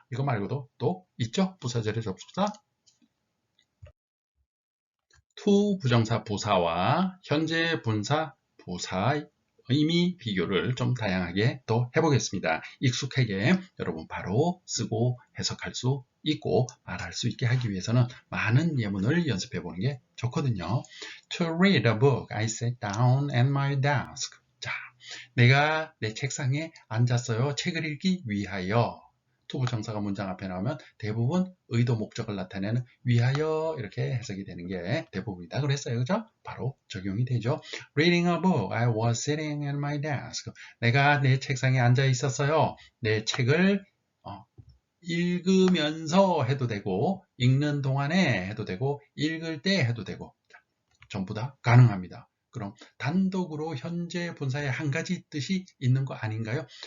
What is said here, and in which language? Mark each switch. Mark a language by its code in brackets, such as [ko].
[ko] 이거 말고도 또 있죠? 부사절의 접속사 to 부정사 부사와 현재 분사 부사 의미 비교를 좀 다양하게 또 해보겠습니다. 익숙하게 여러분 바로 쓰고 해석할 수 있고 말할 수 있게 하기 위해서는 많은 예문을 연습해 보는 게 좋거든요. [en] To read a book, I sat down at my desk. [ko] 자, 내가 내 책상에 앉았어요. 책을 읽기 위하여. to 부정사가 문장 앞에 나오면 대부분 의도 목적을 나타내는 위하여 이렇게 해석이 되는 게 대부분이다 그랬어요. 그죠? 바로 적용이 되죠. [en] Reading a book, I was sitting at my desk. [ko] 내가 내 책상에 앉아 있었어요. 내 책을 읽으면서 해도 되고 읽는 동안에 해도 되고 읽을 때 해도 되고 전부 다 가능합니다. 그럼 단독으로 현재 분사의 한 가지 뜻이 있는 거 아닌가요?